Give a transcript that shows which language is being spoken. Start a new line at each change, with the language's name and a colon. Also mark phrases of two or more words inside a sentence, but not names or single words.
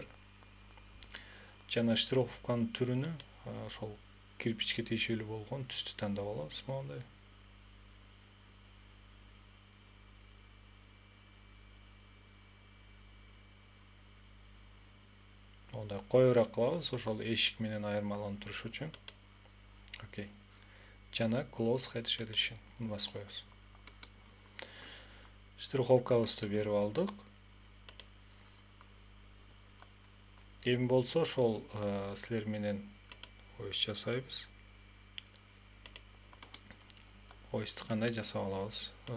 Kyrgyz: Жана штриховканын түрүнү ошол кирпичке тиешелүү болгон түстү тандап алабыз мондай. Ондай коюраак кылабыз, ошол эшик менен айырмаланып туруш үчүн. Окей. Жана
English: close head shading
Kyrgyz: басып коебуз. Штриховкабызды берип алдык. Эми болсо ошол силер менен ойыс жасайбыз. Ойысту кандай жасап алабыз?